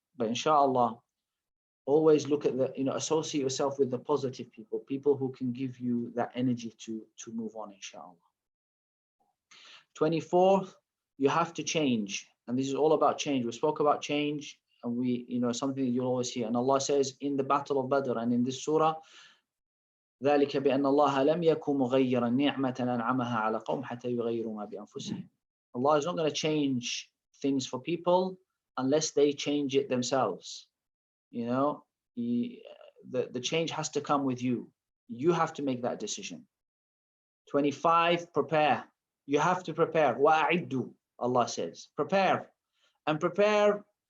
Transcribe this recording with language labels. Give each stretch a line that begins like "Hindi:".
English: But inshallah, always look at associate yourself with the positive people who can give you that energy to move on, inshallah. 24th, you have to change. And this is all about change. We spoke about change, and something that you'll always hear. And Allah says in the Battle of Badr and in this surah,
Arabic: ذلك بأن الله لم يكن مغيرا نعمة أنعمها على قوم حتى يغيروا ما بأنفسهم.
English: Allah is not going to change things for people unless they change it themselves. The change has to come with you. You have to make that decision. 25, prepare. You have to prepare.
Arabic: وَأَعِدُّوا,
English: Allah says. Prepare. And prepare.